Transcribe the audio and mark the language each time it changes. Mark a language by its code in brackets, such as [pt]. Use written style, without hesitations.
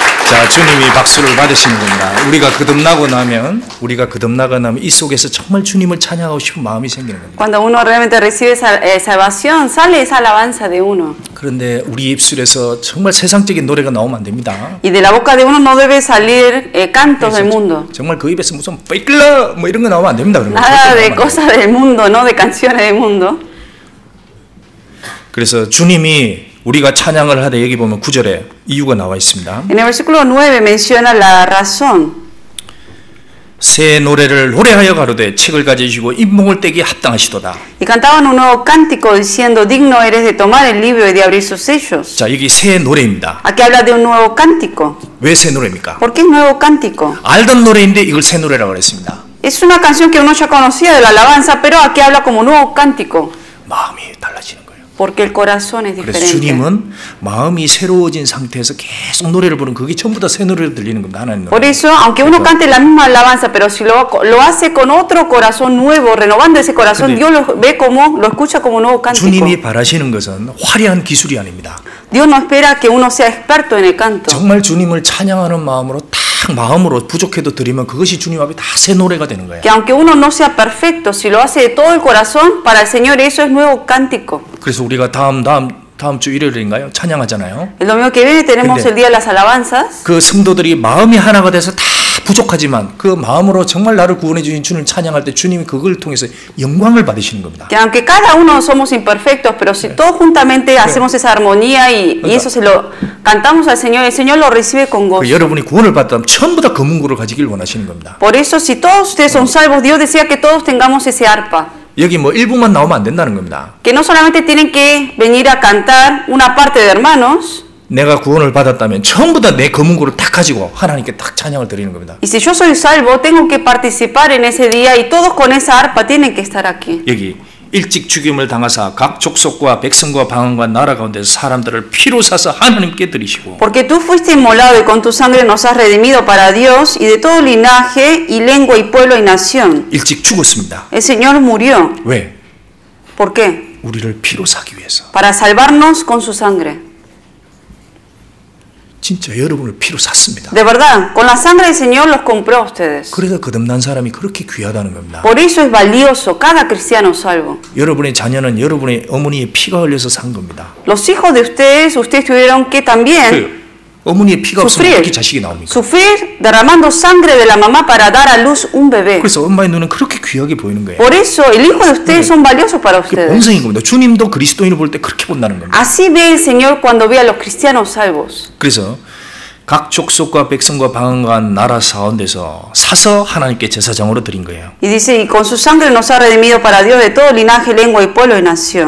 [ko] 자, 주님이 박수를 받으시는 겁니다. 우리가 거듭나고 나면 이 속에서 정말 주님을 찬양하고 싶은 마음이 생기는 겁니다. [es] Cuando uno realmente recibe salvación, sale esa alabanza de uno. [ko] 그런데 우리 입술에서 정말 세상적인 노래가 나오면 안 됩니다. [es] Y de la boca de uno no debe salir cantos del mundo. [ko] 정말 그 입에서 무슨 베이클러 뭐 이런 거 나오면 안 됩니다. 그런 거. [es] Nada de cosas del mundo, no de canciones del mundo. [ko] 그래서 주님이 우리가 찬양을 하되 여기 보면 9절에 이유가 나와 있습니다. [es] En el versículo 9 menciona la razón. [ko] 새 노래를 노래하여 가로되 책을 가지시고 인목을 떼기 합당하시도다. [es] Y cantaban un nuevo cántico diciendo, digno eres de tomar el libro y de abrir sus sellos. [ko] 자, 여기 새 노래입니다. [es] Aquí habla de un nuevo cántico. [ko] 왜 새 노래입니까? [es] ¿Por qué es nuevo cántico? [ko] 알던 노래인데 이걸 새 노래라고 그랬습니다. [es] Es una canción que uno ya conocía de la alabanza, pero aquí habla como nuevo cántico. [ko] 마음이 달라지는 거예요. [es] Porque el corazón es [ko] 그래서 [es] diferente. [ko] 주님은 마음이 새로워진 상태에서 계속 노래를 부르면 그게 전부 다 새 노래로 들리는 겁니다. 하나님 노래. [es] Por eso, aunque uno cante la misma alabanza, pero si lo hace con otro corazón nuevo, renovando ese corazón, Dios lo ve como, lo escucha como nuevo cántico. [ko] 주님이 바라시는 것은 화려한 기술이 아닙니다. [es] Dios no espera que uno sea experto en el canto. [ko] 정말 주님을 찬양하는 마음으로 딱 마음으로 부족해도 드리면 그것이 주님 앞에 다 새 노래가 되는 거예요. [es] Que aunque uno no sea perfecto, si lo hace de todo el corazón, para el Señor eso es nuevo cántico. [ko] 그래서 우리가 다음 주 일요일인가요? 찬양하잖아요. [es] El domingo que viene tenemos [ko] 근데 [es] el día de las alabanzas. [ko] 그 성도들이 마음이 하나가 돼서 다 부족하지만 그 마음으로 정말 나를 구원해 주신 주님을 찬양할 때 주님이 그걸 통해서 영광을 받으시는 겁니다. [es] Que aunque cada uno somos imperfectos, pero si todos juntamente hacemos esa armonía y eso se lo cantamos al Señor, el Señor lo recibe con gozo. [ko] 여러분이 구원을 받다면 전부 다 검은고를 가지길 원하시는 겁니다. [es] Por eso, si todos ustedes son salvos, Dios desea que todos tengamos ese arpa. [ko] 여기 뭐 일부만 나오면 안 된다는 겁니다. [es] Que no solamente tienen que venir a cantar una parte de hermanos. [ko] 내가 구원을 받았다면 전부 다 내 검은고를 딱 가지고 하나님께 딱 찬양을 드리는 겁니다. [es] Y si yo soy salvo, tengo que participar en ese día y todos con esa arpa tienen que estar aquí. [ko] 여기 일찍 죽임을 당하사 각 족속과 백성과 방언과 나라 가운데서 사람들을 피로 사서 하나님께 드리시고 [es] Porque tú fuiste inmolado y con tu sangre nos has redimido para Dios y de todo linaje y lengua y pueblo y nación. [ko] 일찍 죽었습니다. [es] El Señor murió. [ko] 왜? [es] ¿Por qué? [ko] 우리를 피로 사기 위해서. [es] Para salvarnos con su sangre. [ko] 진짜 여러분을 피로 샀습니다. [es] De verdad, con la sangre del Señor los compró a ustedes. [ko] 그래서 거듭난 사람이 그렇게 귀하다는 겁니다. [es] Por eso es valioso cada cristiano salvo. [ko] 여러분의 자녀는 여러분의 어머니의 피가 흘려서 산 겁니다. [es] Los hijos de ustedes tuvieron que también [ko] 어머니의 피가 없으면 [es] sufrir, [ko] 어떻게 자식이 나옵니까? [es] sufrir derramando sangre de la mamá para dar a luz un bebé. [ko] 그래서 엄마의 눈은 그렇게 귀하게 보이는 거예요. [es] Por eso el hijo de ustedes son valiosos para [ko] 그게 [es] ustedes. [ko] 본성인 겁니다. 주님도 그리스도인을 볼 때 그렇게 본다는 겁니다. [es] Así ve el Señor cuando ve a los cristianos salvos. [ko] 그래서 각 족속과 백성과 방언과 나라 가운데서 사서 하나님께 제사장으로 드린 거예요. [es] Y dice, y con su sangre nos ha redimido para Dios de todo linaje, lengua y pueblo y nación.